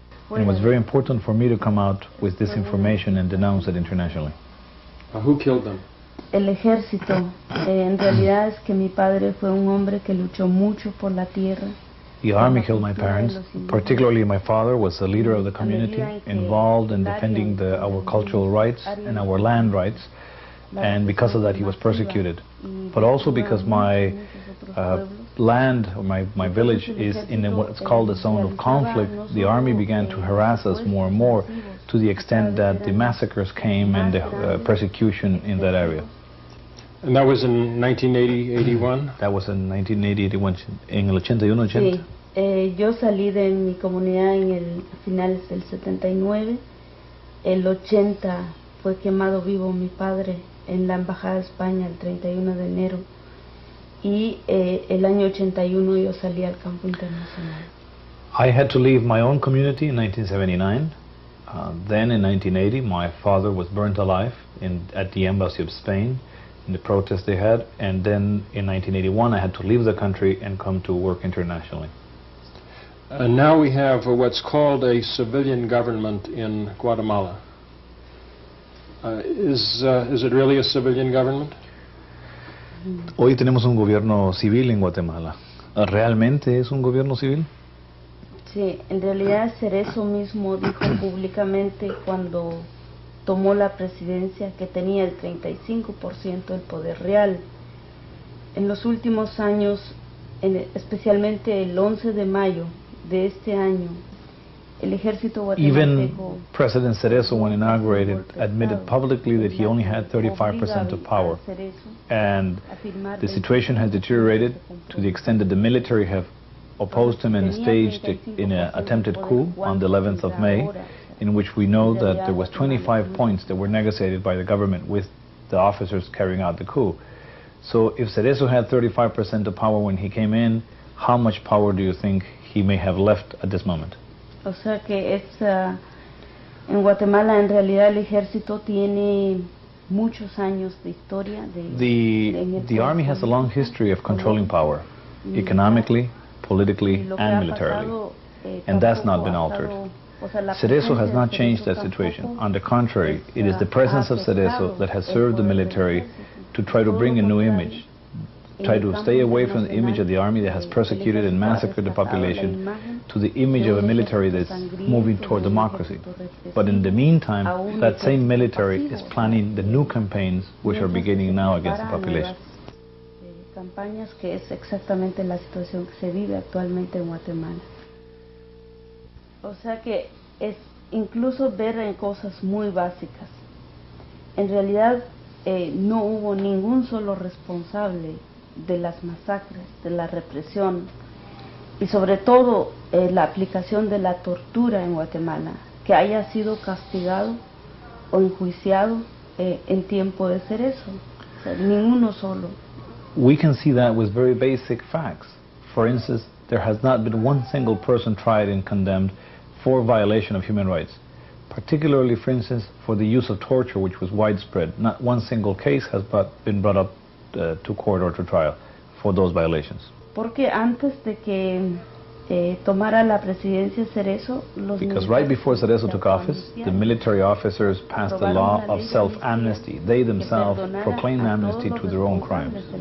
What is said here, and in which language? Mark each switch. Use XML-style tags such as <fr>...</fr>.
<en>And it was very important for me to come out with this information and denounce it internationally. Who killed them?</en> <es>El ejército. En realidad es que mi padre fue un hombre que luchó mucho por la tierra.</es> <en>The army killed my parents. Particularly my father was the leader of the community, involved in defending our cultural rights and our land rights, and because of that he was persecuted. But also because my land, or my village, is in what's called a zone of conflict, the army began to harass us more and more, to the extent that the massacres came and the persecution in that area. And that was in 1980, 81? That was in 1980, 81,</en> <es>en el 81, 80. Sí, yo salí de mi comunidad a finales del 79. El 80 fue quemado vivo mi padre en la Embajada de España el 31 de enero. Y el año 81 yo salí al campo internacional.</es> <en>I had to leave my own community in 1979. Then in 1980 my father was burnt alive at the Embassy of Spain in the protests they had, and then in 1981 I had to leave the country and come to work internationally. Now we have what's called a civilian government in Guatemala. Is it really a civilian government?</en> <es>Hoy tenemos un gobierno civil en Guatemala. ¿Realmente es un gobierno civil? Sí, en realidad Cerezo mismo dijo públicamente cuando tomó la presidencia que tenía el 35% del poder real. En los últimos años, especialmente el 11 de mayo de este año, el ejército guatemalteco...</es> <en>Even President Cerezo, when inaugurated, admitted publicly that he only had 35% of power. And the situation has deteriorated to the extent that the military have opposed him and staged an attempted coup on the 11th of May, in which we know that there was 25 points that were negotiated by the government with the officers carrying out the coup. So if Cerezo had 35% of power when he came in, how much power do you think he may have left at this moment?</en> <es>O sea que en Guatemala en realidad el ejército tiene muchos años de historia.</es> <en>The army has a long history of controlling power, economically, politically, and militarily, and that's not been altered. Cerezo has not changed that situation. On the contrary, it is the presence of Cerezo that has served the military to try to bring a new image, try to stay away from the image of the army that has persecuted and massacred the population to the image of a military that's moving toward democracy. But in the meantime, that same military is planning the new campaigns which are beginning now against the population.</en> <es>Campañas que es exactamente la situación que se vive actualmente en Guatemala. O sea que es incluso ver en cosas muy básicas. En realidad no hubo ningún solo responsable de las masacres, de la represión y sobre todo la aplicación de la tortura en Guatemala que haya sido castigado o enjuiciado en tiempo de Cerezo, o sea, ninguno solo.</es> <en>We can see that with very basic facts. For instance, there has not been one single person tried and condemned for violation of human rights. Particularly, for instance, for the use of torture, which was widespread. Not one single case has been brought up to court or to trial for those violations.</en> <es>Porque antes de que tomara la presidencia Cerezo,</es> <en>because right before Cerezo took office, the military officers passed the law of self-amnesty. They themselves proclaimed amnesty to their own crimes.</en>